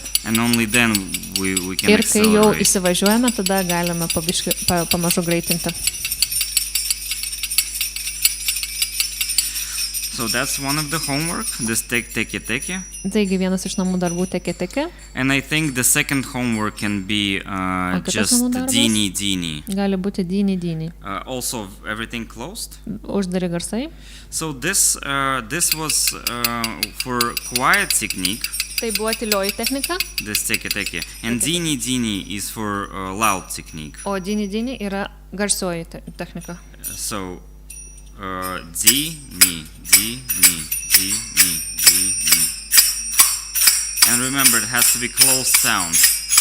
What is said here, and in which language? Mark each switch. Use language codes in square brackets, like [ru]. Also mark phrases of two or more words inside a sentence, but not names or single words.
[en] And only then we can [lt] Ir kai jau [en] accelerate. [lt] įsivažiuojame, tada galime pamažu greitinti. [en] So that's one of the homework, this teke. [lt] Taigi vienas iš namų darbų teke. [en] And I think the second homework can be [lt] kitas [en] just [lt] namų darbas? [en] dini. [lt] Gali būti dyni. [en] Also everything closed. [lt] Uždari garsai. [en] So this was for quiet technique, [lt] Tai buvo tylioji technika, [en] this teke. And dini is for loud technique. [lt] o dyni yra garsioji technika. [en] So di, mi. And remember, it has to be closed sound.